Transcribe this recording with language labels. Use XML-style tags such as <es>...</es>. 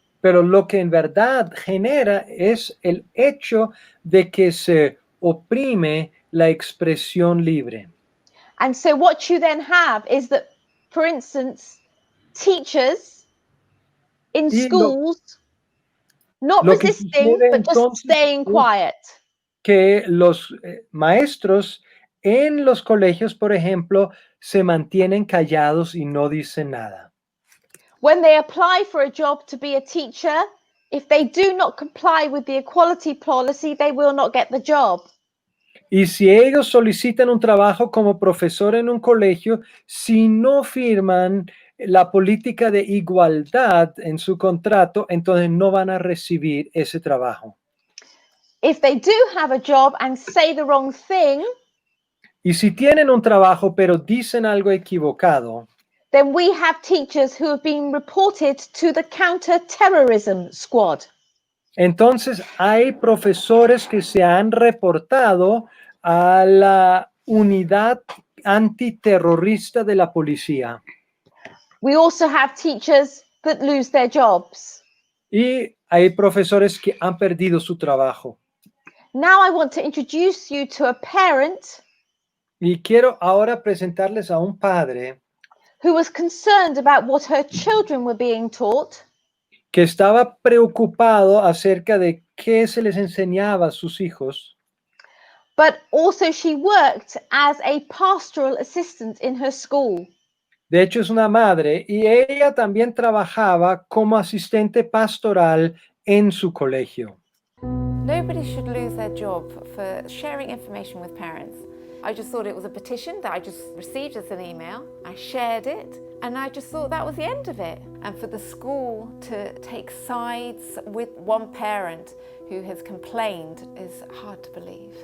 <es>Pero lo que en verdad genera es el hecho de que se oprime la expresión libre.</es> <en>And so what you then have is that, for instance, teachers in</en> <es>Y</es> <en>schools not</en> <es>lo que</es> <en>resisting,</en> <es>sucede</es> <en>but just</en> <es>entonces</es> <en>staying quiet.</en> <es>que los maestros en los colegios, por ejemplo, se mantienen callados y no dicen nada.</es> <en>When they apply for a job to be a teacher, if they do not comply with the equality policy, they will not get the job.</en> <es>Y si ellos solicitan un trabajo como profesor en un colegio, si no firman la política de igualdad en su contrato, entonces no van a recibir ese trabajo.</es> <en>If they do have a job and say the wrong thing,</en> <es>Y si tienen un trabajo pero dicen algo equivocado,</es> <en>then we have teachers who have been reported to the counter-terrorism squad.</en> <es>entonces hay profesores que se han reportado a la unidad antiterrorista de la policía.</es> <en>We also have teachers that lose their jobs.</en> <es>Y hay profesores que han perdido su trabajo.</es> <en>Now I want to introduce you to a parent</en> <es>Y quiero ahora presentarles a un padre</es> <en>who was concerned about what her children were being taught,</en> <es>que estaba preocupado acerca de qué se les enseñaba a sus hijos,</es> <en>but also she worked as a pastoral assistant in her school.</en> <es>de hecho es una madre, y ella también trabajaba como asistente pastoral en su colegio.</es> <en>Nobody should lose their job for sharing information with parents. I just thought it was a petition that I just received as an email. I shared it and I just thought that was the end of it. And for the school to take sides with one parent who has complained is hard to believe.</en>